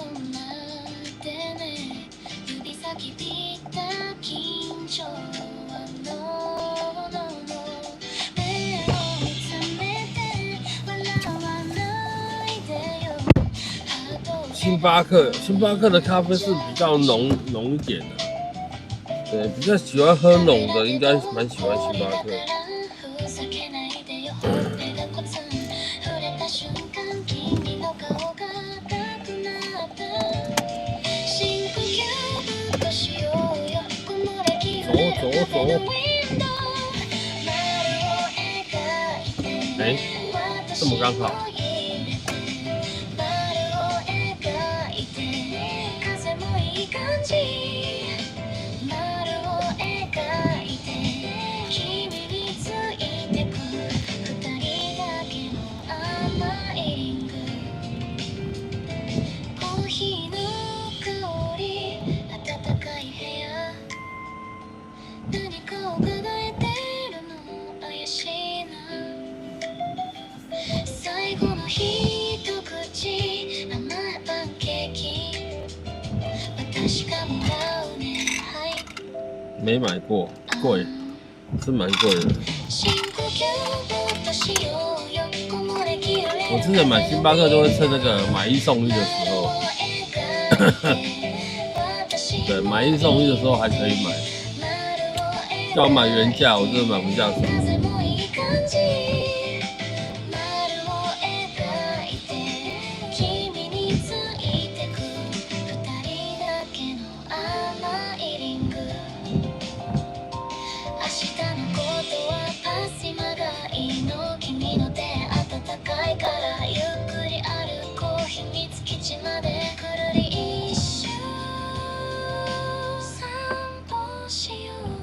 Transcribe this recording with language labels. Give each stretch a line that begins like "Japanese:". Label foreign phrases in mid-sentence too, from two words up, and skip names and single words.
Japanese: 待ってね指先ぴった緊張は
English: No No No
Japanese: 目を見つめて笑わないでよ
Chinese: 星巴克的咖啡是比较浓一点的，对，比较喜欢喝浓的，应该蛮喜欢星巴克。
Japanese: ふざけないでよほっぺがコツン触れた瞬間君の顔が赤くなった深呼吸ぶっとしようよ木漏れ日の中でのウィンドウ丸を描いて
Chinese: 哎，这么刚好。
Japanese: 丸を描いて風もいい感じ丸を描いて君についてく二人だけの甘いリングコーヒーの香り暖かい部屋何かを叶えてるの怪しいな最後の一口甘いパンケーキ私がもらうねはい
Chinese: 没买过，贵，是蛮贵的。
Japanese: 深呼吸ぶっとしようよ木漏れ日の
Chinese: 我之前买星巴克都会趁那个买1送1的时候，对，买1送1的时候还可以买。叫我买原价，我真的买不下手。
Japanese: 風もいい感じ丸を描いて君についてく二人だけの甘いリング明日のことはパス今がいいの君の手温かいからゆっくり歩こう秘密基地までくるり一周散歩しよう